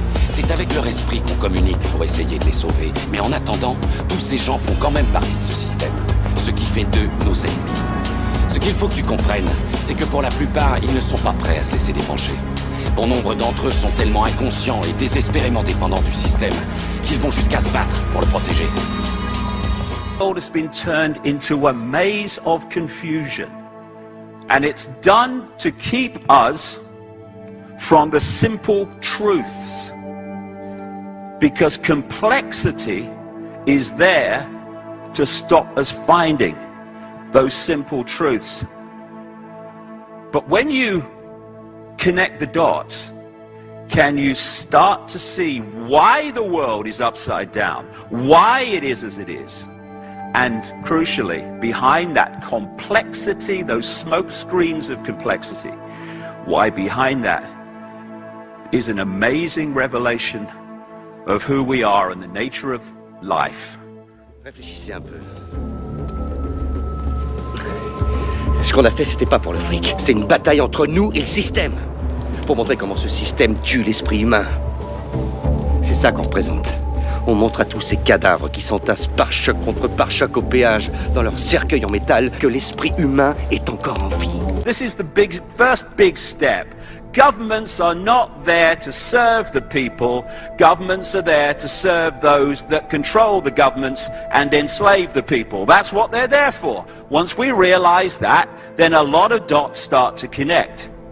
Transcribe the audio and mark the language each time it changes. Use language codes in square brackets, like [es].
[fr] C'est avec leur esprit qu'on communique pour essayer de les sauver. Mais en attendant, tous ces gens font quand même partie de ce système. Ce qui fait d'eux nos ennemis. Ce qu'il faut que tu comprennes, c'est que pour la plupart, ils ne sont pas prêts à se laisser débrancher. Bon nombre d'entre eux sont tellement inconscients et désespérément dépendants du système qu'ils vont jusqu'à se battre pour le protéger. [en] The world has been turned into a maze of confusion. And it's done to keep us from the simple truths. Because complexity is there to stop us finding those simple truths. But when you connect the dots, can you start to see why the world is upside down, why it is as it is? And crucially, behind that complexity, those smoke screens of complexity, why behind that is an amazing revelation of who we are and the nature of life. [fr] Réfléchissez un peu. Ce qu'on a fait, c'était pas pour le fric. C'était une bataille entre nous et le système. Pour montrer comment ce système tue l'esprit humain. C'est ça qu'on représente. On montre à tous ces cadavres qui s'entassent pare-choc contre pare-choc au péage dans leur cercueil en métal que l'esprit humain est encore en vie. [en] This is the first big step. Governments are not there to serve the people. Governments are there to serve those that control the governments and enslave the people. That's what they're there for. Once we realize that, then a lot of dots start to connect.